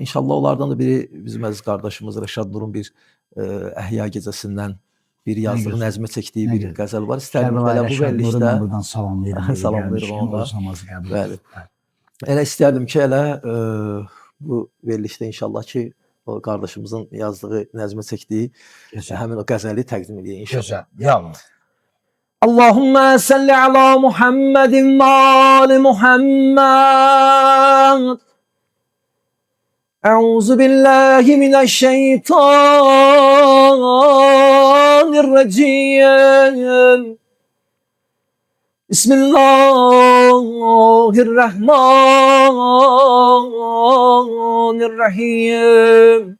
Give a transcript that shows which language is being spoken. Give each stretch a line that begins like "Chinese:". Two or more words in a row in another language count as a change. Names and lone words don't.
Azerbaijani: İnşallah onlardan da biri bizim əziz qardaşımız Rəşad Nurun bir əhya gecəsindən bir yazdığı, nəzmə çəkdiyi bir qəzəl var. İstərdim belə bu verilişdə salamlayırım ona. Bəli. Elə istərdim ki, elə bu verilişdə inşallah ki, o qardaşımızın yazdığı, nəzmə çəkdiyi həmin o qəzəli təqdim edəyik inşallah. Gözəl.
Arabic: Ya Allah. اللهم صل على محمد وآل محمد أعوذ بالله من الشيطان الرجيم بسم الله الرحمن الرحيم